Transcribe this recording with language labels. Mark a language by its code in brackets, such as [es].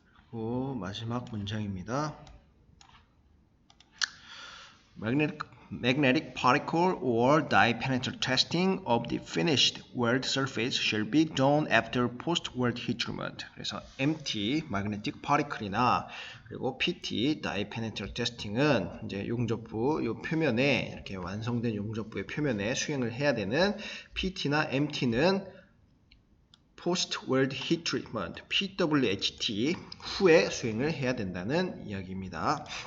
[ko] 그리고 마지막 문장입니다. [en] Magnetic particle or dye penetrant testing of the finished weld surface shall be done after post-weld heat treatment. [ko] 그래서 MT, magnetic particle이나 그리고 PT, dye penetrant testing은 이제 용접부 요 표면에 이렇게 완성된 용접부의 표면에 수행을 해야 되는 PT나 MT는 post-weld heat treatment, PWHT 후에 수행을 해야 된다는 이야기입니다.